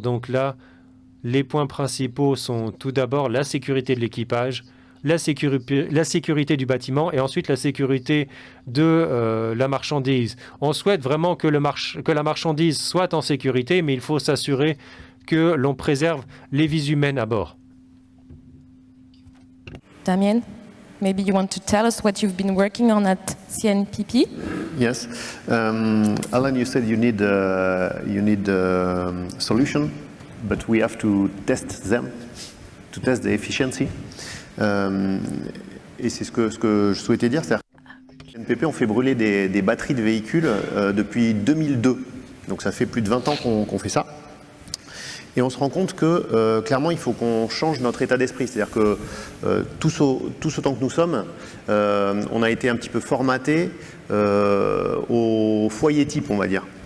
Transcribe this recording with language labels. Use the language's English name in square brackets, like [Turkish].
[French] Donc là, les points principaux sont tout d'abord la sécurité de l'équipage, la sécurité du bâtiment et ensuite la sécurité de la marchandise. On souhaite vraiment que la marchandise soit en sécurité, mais il faut s'assurer que l'on préserve les vies humaines à bord. [English] Damien, maybe you want to tell us what you've been working on at CNPP? Yes. Alan, you said you need solution, but we have to test them, to test the efficiency. [French] Et c'est ce que je souhaitais dire, c'est-à-dire que CNPP, on fait brûler des batteries de véhicules depuis 2002. Donc ça fait plus de 20 ans qu'on fait ça. Et on se rend compte que, clairement, il faut qu'on change notre état d'esprit. C'est-à-dire que tous autant que nous sommes, on a été un petit peu formaté au foyer type, on va dire.